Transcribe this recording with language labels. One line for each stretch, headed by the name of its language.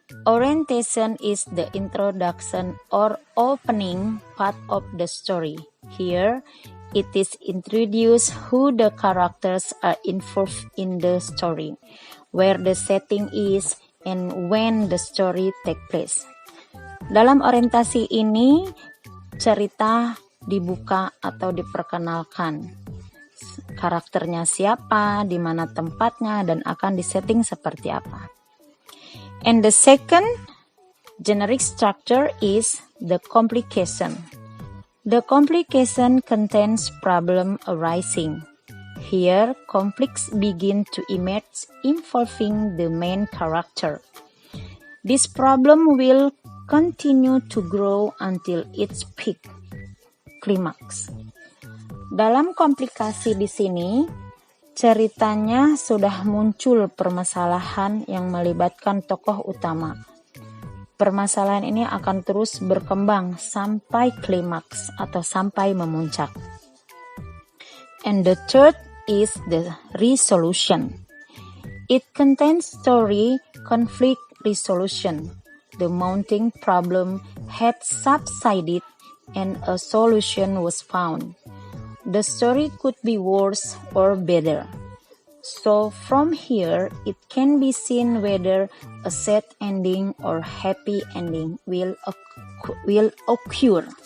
English: Orientation is the introduction or opening part of the story. Here, it is introduced who the characters are involved in the story, where the setting is, and when the story take place.
Indonesian: Dalam orientasi ini, cerita dibuka atau diperkenalkan. Karakternya siapa, di mana tempatnya, dan akan disetting seperti apa.
English: And the second generic structure is the complication. The complication contains problem arising. Here, conflicts begin to emerge involving the main character. This problem will continue to grow until its peak, climax.
Indonesian: Dalam komplikasi di sini, ceritanya sudah muncul permasalahan yang melibatkan tokoh utama. Permasalahan ini akan terus berkembang sampai klimaks atau sampai memuncak.
English: And the third is the resolution. It contains story conflict resolution. The mounting problem had subsided and a solution was found. The story could be worse or better. So from here, it can be seen whether a sad ending or happy ending will occur.